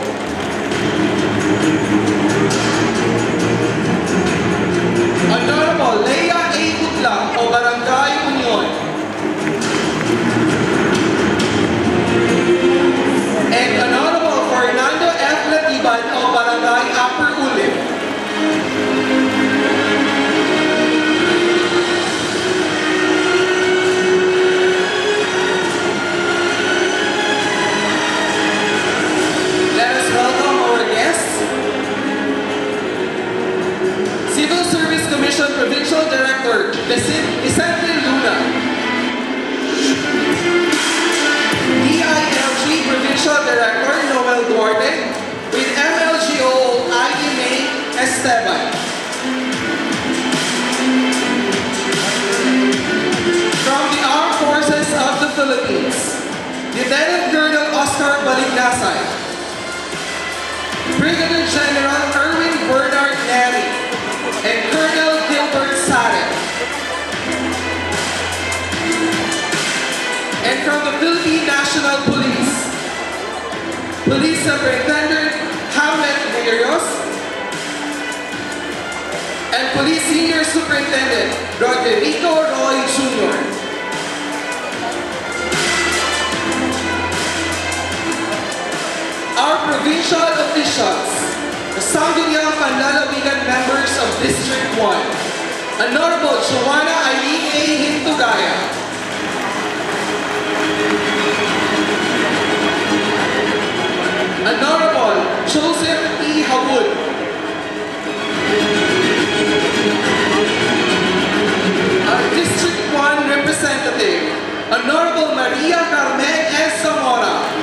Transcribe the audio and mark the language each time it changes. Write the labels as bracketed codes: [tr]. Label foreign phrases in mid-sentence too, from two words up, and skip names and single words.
[en] Honorable Leia A. Utlang o Barangay Union. And Honorable Fernando F. Latiban o Barangay Upper Ulim. Let us welcome our guests. Civil Service Commission Provincial Director Vicente Luna. DILG Provincial Director Noel Duarte with MLGO Aime Esteban. From the Armed Forces of the Philippines, Lieutenant Colonel Oscar Balignasay, Brigadier General Erwin Bernard Neri, and Colonel Gilbert Sare. And from the Philippine National Police, Police Superintendent Hamlet Negrios, and Police Senior Superintendent Rodrigo Roy Jr. Our provincial officials, the Sangguniang Panlalawigan members of District 1, Honorable Joanna Eileen A. Gentugaya, Honorable Joseph E. Hawud, our District 1 representative, Honorable Maria Carmen S. Zamora,